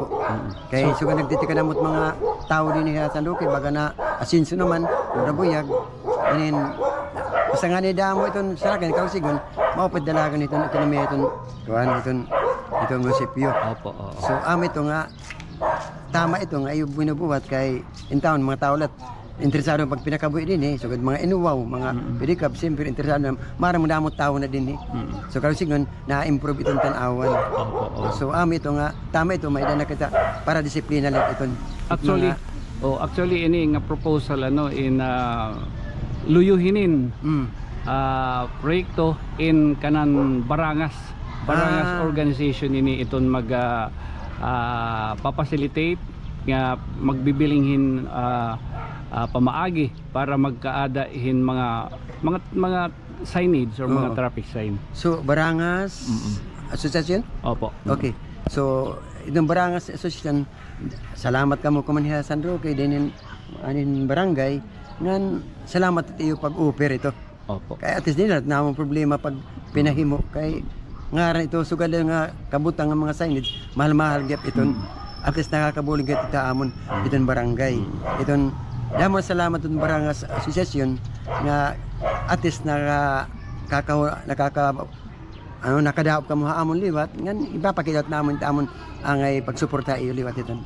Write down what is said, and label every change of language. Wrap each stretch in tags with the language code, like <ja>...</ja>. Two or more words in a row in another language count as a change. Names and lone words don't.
<war>Kay sugad nagtitika namot mga tao din sa San Roque baga na asinso naman rabuyag. And basta nga ni damo iton sarakan ikaw sigon maupad dalagan iton ekonomiya iton kuan itong munisipyo. Opo. So ito nga tama ito nga iyo binubuhat kay in town mga tao lat interesado pag pinakabuhi din sugad mga inuwaw mga pedicab siyempre interesado marang damot tao na din so karon sigon na-improve itong Tan-awan. Opo. So ito nga tama ito may na kita para disiplina lang iton actually ini nga proposal in luyuhinin proyekto in kanan Barangas organization ini iton mag papacilitate nga magbibilinghin pamaagi para magkaadahin mga signage or mga</war> <en>traffic sign.</en> <war>So Barangas Association? Opo. Okay. So itong Barangas Association salamat kamo kumanhiya San Roque din anin barangay ngan salamat iyo pag-offer ito. Opo. Kay at least din na mo problema pag pinahimo kay ngaran ito sugad nga kabutang nga mga signage mahal-mahal gyud iton. At least nakakabulig gyud ita amon iton barangay. Iton damo salamat iton Barangas Association nga at least nakadaop ka mo amon liwat ngan ipapakita namon angay pagsuporta iyo liwat iton.</war>